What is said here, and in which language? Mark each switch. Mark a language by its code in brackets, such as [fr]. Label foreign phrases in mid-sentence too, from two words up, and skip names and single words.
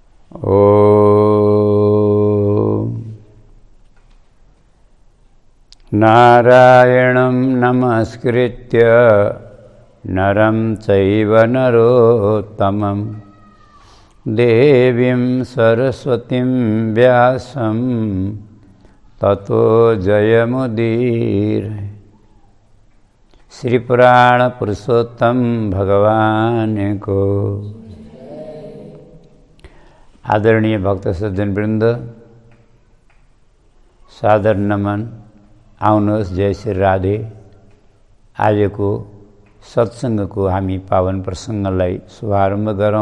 [sa] ॐ नारायणं नमस्कृत्य नरं चैव नरोत्तमं देवीं सरस्वतीं व्यासं ततो जयमुदीरये। [ne] श्री पुराण पुरुषोत्तम भगवान को। आदरणीय भक्त सज्जन वृन्द, सादर नमन। आउनुहोस्, जय श्री राधे। आजको सत्सङ्गको हामी पावन प्रसङ्गलाई शुभारम्भ गरौँ।